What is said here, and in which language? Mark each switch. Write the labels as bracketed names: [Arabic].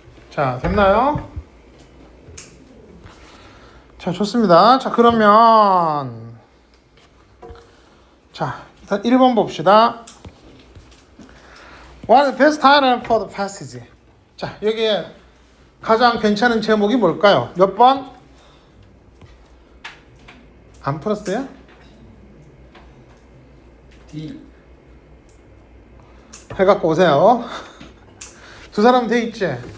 [Korean] 자, 됐나요? 자, 좋습니다. 자, 그러면 자, 일단 1번 봅시다. [English] What is the best title for the passage? [Korean] 자, 여기에 가장 괜찮은 제목이 뭘까요? 몇 번? 안 풀었어요? [English] D. [Korean] 해갖고 오세요. 두 사람 돼 있지?